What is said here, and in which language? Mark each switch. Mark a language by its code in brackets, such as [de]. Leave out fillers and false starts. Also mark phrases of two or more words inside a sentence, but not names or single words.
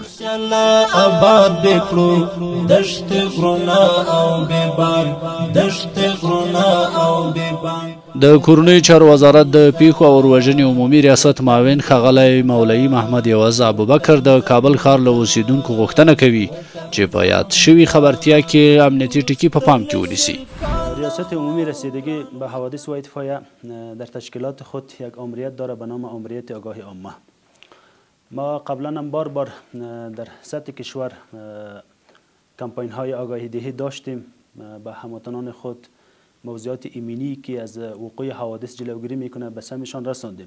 [ps] آباد بکړو دشت غرونه او بیبان، دشت غرونه او بیبان. د کورنیو چارو وزارت د پیښو او وروژنې عمومي ریاست معاون ښاغلی مولوي محمد یوز ابوبکر د کابل ښار له اوسیدونکو غوښتنه کوي چې په یاد شوي خبرتیا کې امنیتي ټکي په پام کې ونیسي. [fa] ریاست عمومی رسیدگی به حوادث و اطفایه در تشکیلات خود یک آمریت داره به نام آمریت آگاهی عامه. ما قبلا هم بار در سطح کشور کمپاین های آگاهی دهی داشتیم به هموطنان خود موضوعات ایمنی که از وقوع حوادث جلوگیری میکنه به سمشان رساندیم.